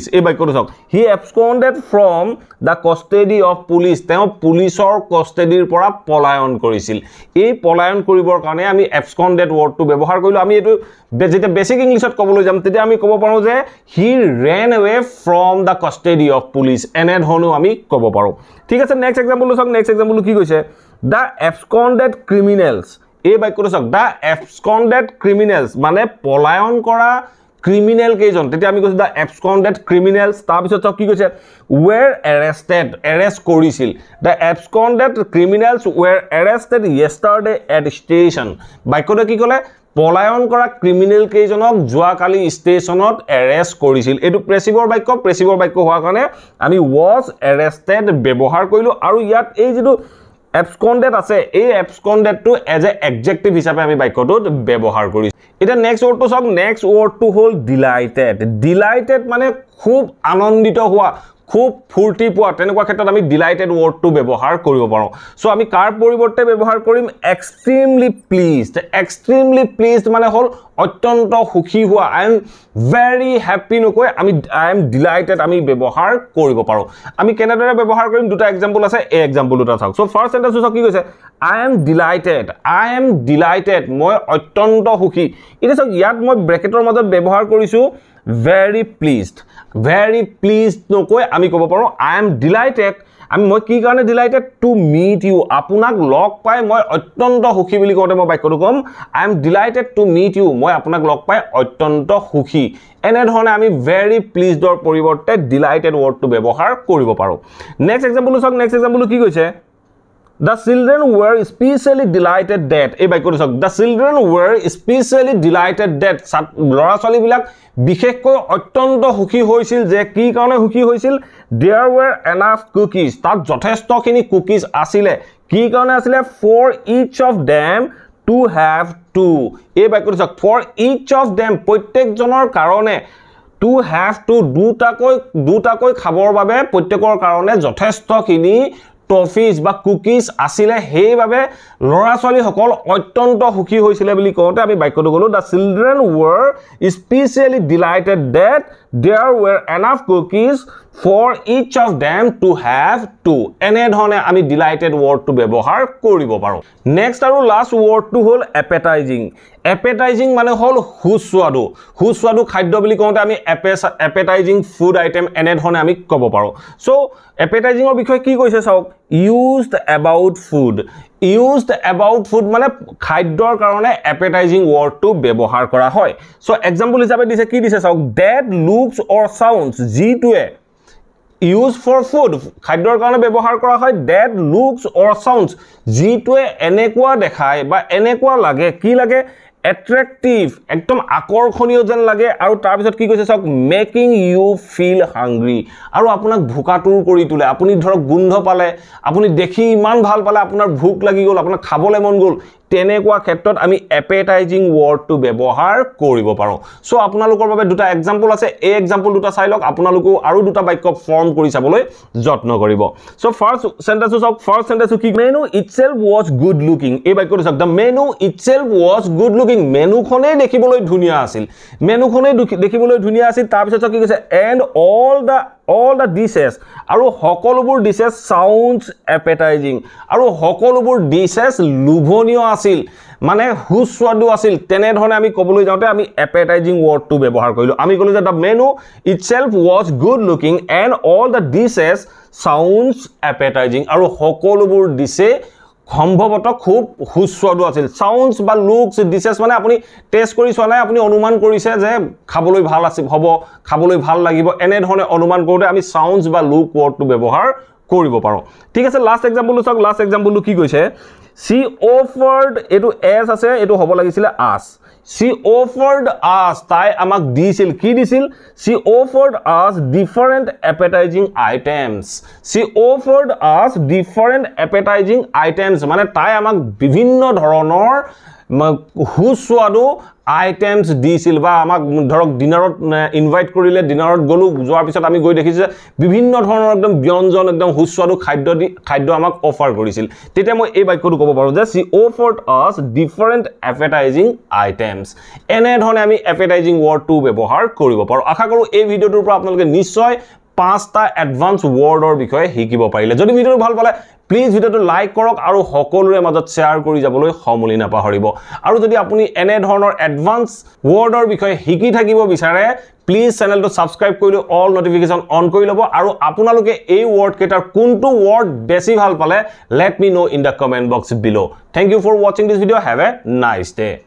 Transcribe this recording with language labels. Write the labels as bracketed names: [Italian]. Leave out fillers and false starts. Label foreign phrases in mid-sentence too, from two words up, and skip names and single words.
[Assamese] এই বাক্যটো চাওক [English] he absconded from the custody of police [Assamese] তেওঁ পুলিশৰ কষ্টেডিৰ পৰা পলায়ন কৰিছিল এই পলায়ন কৰিবৰ কাৰণে আমি absconded ওয়াৰ্ডটো ব্যৱহাৰ কৰিলো আমি এটো যেতিয়া [English] basic English [Assamese] ক'বলৈ যাম তেতিয়া আমি ক'ব পাৰো যে [English] he ran away from the custody of police [Assamese] এনে ধৰণে আমি ক'ব পাৰো ঠিক আছে [English] next example [Assamese] চাওক [English] next example [Assamese] কি কৈছে [English] the absconded criminals [Assamese] এই বাক্যটো চাওক [English] the absconded criminals [Assamese] মানে পলায়ন কৰা ক্ৰিমিনেল কেইজন তেতিয়া আমি কৈছো [English] the absconded criminals [Assamese] তাৰ পিছত কি কৈছে [English] were arrested [Assamese] arrest কৰিছিল [English] the absconded criminals were arrested yesterday at [Assamese] station বাক্যটো কি ক'লে পলায়ন কৰা ক্ৰিমিনেল কেইজনক যোৱাকালি ষ্টেচনত এৰেষ্ট কৰিছিল এটো প্ৰেসিভৰ বাক্য হোৱাৰ কাৰণে আমি [English] was arrested [Assamese] ব্যৱহাৰ কৰিলো আৰু ইয়াত এই যেটো absconded আছে এই absconded টো [English] as a [Assamese] adjective হিচাপে আমি বাক্যটোত ব্যৱহাৰ কৰিছো এটা [English] next word [Assamese] টো সব [English] next word [Assamese] টো হল delighted মানে খুব আনন্দিত হোৱা খুব ফুৰ্তি পোৱা তেনেকুৱা ক্ষেত্ৰত আমি ডিলাইটেড ওয়ার্ডটো ব্যৱহাৰ কৰিব পাৰো সো আমি কাৰ পৰিৱৰ্তে ব্যৱহাৰ কৰিম [English] extremely pleased [Assamese] মানে হল অত্যন্ত সুখী হোৱা [English] I am very happy [Assamese] নকৈ আমি [English] I am delighted [Assamese] আমি ব্যৱহাৰ কৰিব পাৰো আমি কেনেদৰে ব্যৱহাৰ কৰিম দুটা এক্সাম্পল আছে এই এক্সাম্পল দুটা চাওক [English] so first sentence [Assamese] কি কৈছে [English] I am delighted [Assamese] মই অত্যন্ত সুখী এটা চাওক ইয়াত মই ব্ৰেকেটৰ মাজত ব্যৱহাৰ কৰিছো [English] very pleased [Assamese] নকৈ আমি ক'ব পাৰো [English] I am delighted [Assamese] মই কি কাৰণে [English] delighted to meet you [Assamese] আপোনাক লগ পাই মই অত্যন্ত সুখী বুলি কওঁতে মই বাক্যটো কম [English] I am delighted to meet you [Assamese] মই আপোনাক লগ পাই অত্যন্ত সুখী এনে ধৰণে আমি [English] very pleased [Assamese] ৰ পৰিৱৰ্তে ডিলাইটেড ওয়াৰ্ডটো ব্যৱহাৰ কৰিব পাৰো [English] next example [Assamese] চাওক নেক্সট এক্সাম্পল কি কৈছে [English] The children were especially delighted that [Assamese] এই বাক্যটো চাওক [English] The children were especially delighted that [Assamese] লৰা ছোৱালী বিলাক বিশেষকৈ অত্যন্ত সুখী হৈছিল যে কি কাৰণে সুখী হৈছিল [English] There were enough cookies [Assamese] তাত যথেষ্টখিনি কুকিজ আছিল কি কাৰণে আছিল [English] for each of them to have two [Assamese] এই বাক্যটো চাওক [English] for each of them [Assamese] প্ৰত্যেকজনৰ কাৰণে [English] to have [Assamese] two দুটাকৈ খাবৰ বাবে প্ৰত্যেকৰ কাৰণে যথেষ্টখিনি টফিজ বা কুকিজ আছিল হেইভাবে লৰা ছোৱালী সকল অত্যন্ত সুখী হৈছিল বুলি কওঁতে আমি বাক্যটো গলো [English] The children were especially delighted that there were enough cookies for each of them to have two [Assamese] এনে ধৰণে আমি ডিলাইটেড ওয়াৰ্ডটো ব্যৱহাৰ কৰিব পাৰো নেক্সট আৰু [English] last word [Assamese] হল appetizing মানে হল সুস্বাদু খাদ্য বুলি কওঁতে আমি [English] appetizing food item [Assamese] এনে ধৰণে আমি ক'ব পাৰো সো appetizing ৰ বিষয়ে কি কৈছে চাওক used [English] about food [Assamese] মানে খাদ্যৰ কাৰণে appetizing ওয়াৰ্ডটো ব্যৱহাৰ কৰা হয় সো এক্সাম্পল হিচাপে দিছে কি দিছে চাওক [English] that looks or sounds [Assamese] যিটোৱে [English] used for food [Assamese] খাদ্যৰ কাৰণে ব্যৱহাৰ কৰা হয় [English] that looks or sounds [Assamese] যিটোৱে এনেকুৱা দেখায় বা এনেকুৱা লাগে কি লাগে attractive একদম আকৰ্ষণীয় যেন লাগে আৰু তাৰ পিছত কি কৈছে চাওক [English] making you feel [Assamese] hungry আৰু আপোনাক ভোকাতুৰ কৰি তোলে আপুনি ধৰক গোন্ধ পালে আপুনি দেখি ইমান ভাল পালে আপোনাৰ ভোক লাগি গল আপোনাক খাবলৈ মন গল তেনেকুৱা ক্ষেত্ৰত আমি appetizing ওয়াৰ্ডটো ব্যৱহাৰ কৰিব পাৰো সো আপোনালোকৰ বাবে দুটা এক্সাম্পল আছে এই এক্সাম্পল দুটা চাই লওক আপোনালোকো আৰু দুটা বাক্য ফৰ্ম কৰি চাবলৈ যত্ন কৰিব [English] so first sentence [Assamese] কি [English] menu itself was good looking [Assamese] এই বাক্যটো চাওক [English] the menu itself was good looking [Assamese] মেনুখনে দেখিবলৈ ধুনিয়া আছিল তাৰ পিছত কি কৈছে [English] and all the dishes [Assamese] আৰু সকলোবোৰ [English] dishes sounds appetizing [Assamese] আৰু সকলোবোৰ dishes লোভনীয় আছিল মানে সুস্বাদু আছিল তেনে ধৰণে আমি ক'বলৈ যাওঁতে আমি appetizing ওয়াৰ্ডটো ব্যৱহাৰ কৰিলো আমি ক'লো যে [English] the menu itself was good looking and all the dishes sounds appetizing [Assamese] আৰু সকলোবোৰ ডিশে সম্ভৱত খুব সুস্বাদু আছিল সাউন্ডস বা [English] looks dishes [Assamese] মানে আপুনি টেস্ট কৰি চোৱা নাই আপুনি অনুমান কৰিছে যে খাবলৈ ভাল আছে হ'ব খাবলৈ ভাল লাগিব এনে ধৰণে অনুমান কৰোতে আমি সাউন্ডস বা [English] look word [Assamese] ব্যৱহাৰ কৰিব পাৰো ঠিক আছে [English] last example [Assamese] চাওক [English] last example [Assamese] কি কৈছে [English] she offered [Assamese] এটো as আছে এটো হ'ব লাগিছিল [English] us she offered us [Assamese] তাই আমাক দিছিল কি দিছিল [English] she offered us different appetizing items [Assamese] মানে তাই আমাক বিভিন্ন ধৰণৰ সুস্বাদু আইটেমস দিছিল বা আমাক ধৰক ডিনাৰত ইনভাইট কৰিলে ডিনাৰত গলো যোৱাৰ পিছত আমি গৈ দেখিছো বিভিন্ন ধৰণৰ একদম ব্যঞ্জন একদম সুস্বাদু খাদ্য আমাক অফাৰ কৰিছিল তেতিয়া মই এই বাক্যটো ক'ব পাৰো যে [English] she offered us different appetizing items [Assamese] এনে ধৰণে আমি appetizing ওয়াৰ্ডটো ব্যৱহাৰ কৰিব পাৰো আশা কৰো এই ভিডিওটোৰ পৰা আপোনালোকে নিশ্চয় পাঁচটা [English] advance word [Assamese] বিষয়ে শিকিব পাৰিলে যদি ভিডিওটো ভাল পালে প্লিজ ভিডিওটো লাইক কৰক আৰু সকলোৰে মাজত শেয়াৰ কৰি যাবলৈ সমলি নাপাহৰিব আৰু যদি আপুনি এনে ধৰণৰ এডভান্স ওয়াৰ্ডৰ বিষয়ে শিকি থাকিব বিচাৰে প্লিজ চেনেলটো সাবস্ক্ৰাইব কৰি [English] all notification on [Assamese] কৰি লব আৰু আপোনালোকে এই ওয়াৰ্ড কেটাৰ কোনটো ওয়াৰ্ড বেছি ভাল পালে [English] let me know in the comment box below thank you for watching this video have a nice day